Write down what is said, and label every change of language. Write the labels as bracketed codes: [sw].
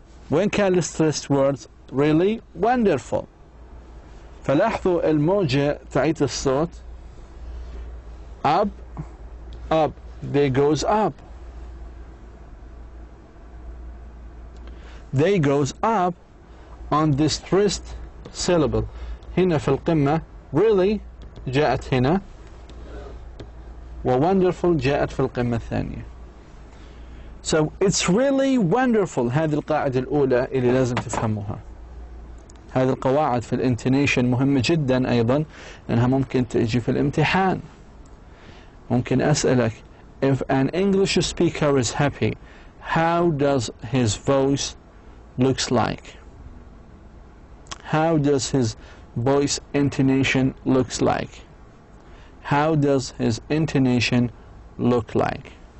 [en] When [ar] كان [en] stressed words really wonderful. [ar] فلاحظوا الموجة تعيد الصوت [en] up, up, they goes up. They goes up on the stressed syllable. [ar] هنا في القمة really جاءت هنا وwonderful جاءت في القمة الثانية. [en] So it's really wonderful. [ar] هذه القاعدة الأولى اللي لازم تفهموها. هذه القواعد في الانتونيشن مهمة جدا أيضا لأنها ممكن تجي في الامتحان. ممكن أسألك, [en] if an English speaker is happy, how does his voice looks like? How does his voice intonation looks like? How does his intonation look like?